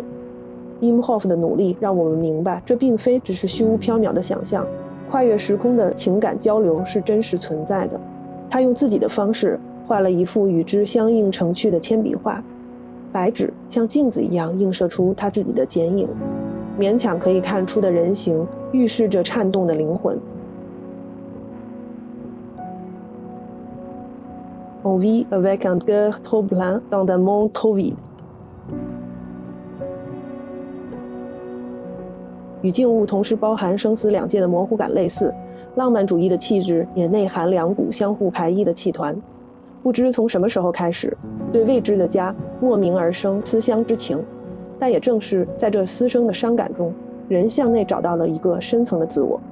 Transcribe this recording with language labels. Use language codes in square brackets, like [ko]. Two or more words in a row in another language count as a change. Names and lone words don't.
[zh] 伊姆霍夫的努力让我们明白，这并非只是虚无缥缈的想象，跨越时空的情感交流是真实存在的。他用自己的方式画了一幅与之相映成趣的铅笔画，白纸像镜子一样映射出他自己的剪影，勉强可以看出的人形预示着颤动的灵魂。 [fr] On vit avec un cœur trop plein dans un monde trop vide。 [zh] 与静物同时包含生死两界的模糊感类似，浪漫主义的气质也内含两股相互排异的气团。不知从什么时候开始，对未知的家莫名而生思乡之情，但也正是在这私生的伤感中，人向内找到了一个深层的自我。